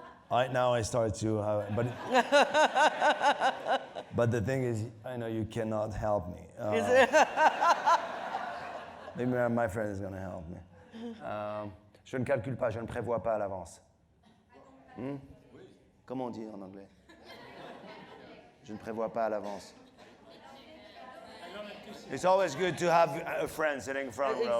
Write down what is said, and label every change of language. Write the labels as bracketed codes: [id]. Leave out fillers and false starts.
[en] Now I start to have, but the thing is, I know you cannot help me. Is it? Maybe my friend is going to help me. [fr] Je ne calcule pas, je ne prévois pas à l'avance. Comment on dit en anglais? Je ne prévois pas à l'avance. [en] It's always good to have a friend sitting front row.